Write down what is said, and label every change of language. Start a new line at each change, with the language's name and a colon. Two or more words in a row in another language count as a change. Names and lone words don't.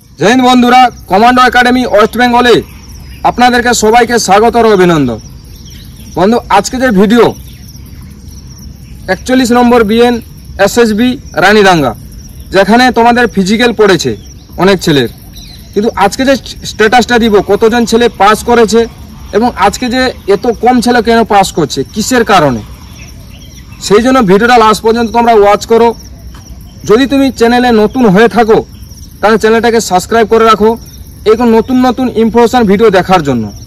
Bangla: জয় হিন্দ বন্ধুরা কমান্ডো একাডেমি ওয়েস্ট বেঙ্গলে আপনাদেরকে সবাইকে স্বাগত আর অভিনন্দন। বন্ধু আজকে ভিডিও 41 নম্বর বিএন এসএসবি রানীডাঙা যেখানে তোমাদের ফিজিক্যাল পড়েছে অনেক ছেলের কিন্তু আজকে স্ট্যাটাসটা দিব কতজন ছেলে পাস করেছে এবং আজকে যে এত কম ছেলে কেন পাস করছে কিসের কারণে সেই জন্য ভিডিওটা লাস্ট পর্যন্ত তোমরা ওয়াচ করো। যদি তুমি চ্যানেলে নতুন হয়ে থাকো তাহলে চ্যানেলটাকে সাবস্ক্রাইব করে রাখো এরকম নতুন নতুন ইনফরমেশন ভিডিও দেখার জন্য।